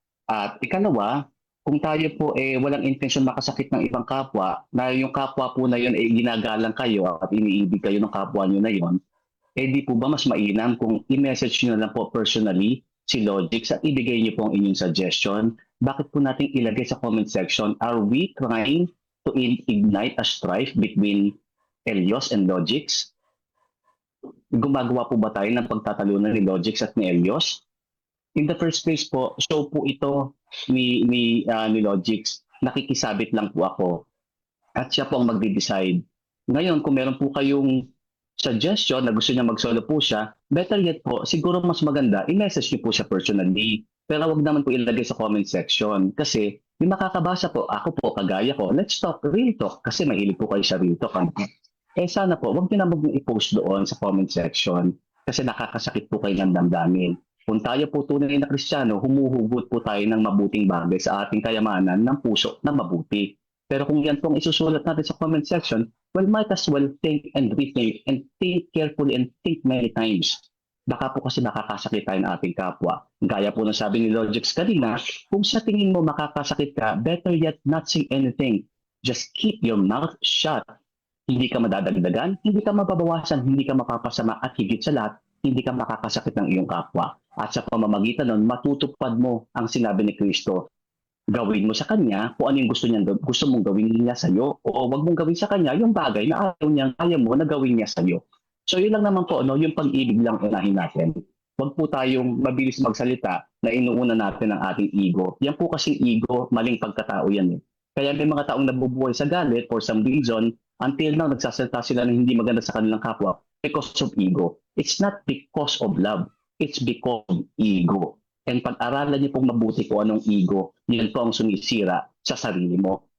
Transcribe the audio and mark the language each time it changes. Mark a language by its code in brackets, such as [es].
[tl] At ikalawa, kung tayo po walang intensyon makasakit ng ibang kapwa, na yung kapwa po na yun ginagalang kayo at iniibig kayo ng kapwa nyo na yun, di po ba mas mainam kung i-message nyo na lang po personally si Logics at ibigay nyo po ang inyong suggestion? Bakit po natin ilagay sa comment section? [en] Are we trying to ignite a strife between Elios and Logics? [tl] Gumagawa po ba tayo ng pagtatalunan ni Logics at ni Elios? [en] In the first place [tl] po, show po ito ni Logics. Nakikisabit lang po ako. at siya po ang magde-decide. Ngayon, kung meron po kayong suggestion na gusto niya mag-solo po siya, better yet po, siguro mas maganda, i-message niyo po siya personally. Pero wag naman po ilagay sa comment section kasi may makakabasa po, ako po, kagaya ko, [en] let's talk, real talk, [tl] kasi mahilig po kayo sa real talk. Eh sana po, wag niyo na i-post doon sa comment section kasi nakakasakit po kayo ng damdamin. Kung tayo po tunay na Kristiyano, humuhugot po tayo ng mabuting bagay sa ating kayamanan ng puso na mabuti. Pero kung yan pong isusulat natin sa [en] comment section, well, might as well think and rethink and think carefully and think many times. [tl] Baka po kasi nakakasakit tayo ng ating kapwa. Gaya po ng sabi ni Logix kanina, kung sa tingin mo makakasakit ka, [en] better yet not say anything. Just keep your mouth shut. [tl] Hindi ka madadagdagan, hindi ka mababawasan, hindi ka mapapasama at higit sa lahat, hindi ka makakasakit ng iyong kapwa. At sa pamamagitan nun, matutupad mo ang sinabi ni Kristo. Gawin mo sa kanya kung ano yung gusto mong gawin niya sa iyo, o wag mong gawin sa kanya yung bagay na ayaw mo na gawin niya sa iyo. So yun lang naman po, no, yung pag-ibig lang unahin natin. Wag po tayong mabilis magsalita na inuuna natin ang ating ego. Yan po kasing ego, maling pagkatao yan. Kaya may mga taong nabubuhay sa galit [en] for some reason, [tl] until now nagsasalita sila ng hindi maganda sa kanilang kapwa [en] because of ego. It's not because of love, it's because of ego. [tl] And pag-aralan niyo pong mabuti kung anong ego, yan po ang sumisira sa sarili mo.